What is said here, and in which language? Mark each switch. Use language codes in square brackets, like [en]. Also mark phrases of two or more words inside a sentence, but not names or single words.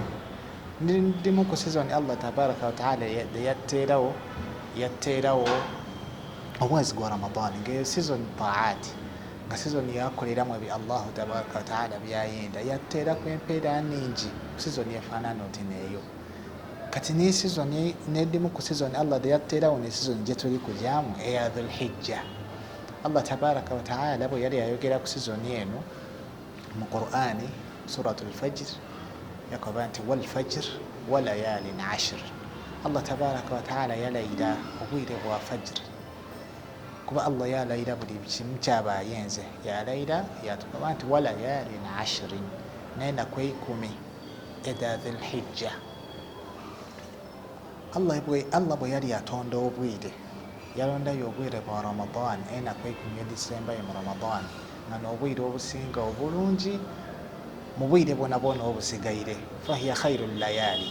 [xog] Ndimu ku season [ar] الله تبارك وتعالى [xog] yatteerawo omwezi gwa Ramadan nga season taati, nga season yakoleramu ebyo [ar] الله تبارك وتعالى [xog] byayenda, yatteeraku empeera nningi ku season efaanana oti neeyo. Kati ne season n'edimu ku season Allah yatteerawo ne season gye tuli kujamu eya Dhulhijja. [ar] الله تبارك وتعالى [xog] bwe yali ayogera ku season eno mu Qur'ani suratul Fajr yakoba nti [ar] والفجر وليال عشر. الله تبارك وتعالى [xog] yalayira obwire bwa fajr kuba Allah yalayira buli kimu kyabayenze, yalayira yatukoba nti [ar] وليال عشر, [xog] n'enaku 10 eda Dhulhijja. Allah bwe yali atonda obwire yalondayo obwire bwa Ramadan, enaku 10 edisembayo mu Ramadan nga n'obwire obusinga obulungi mu bwire bwona obusigaire, [ar] فهي خير الليالي.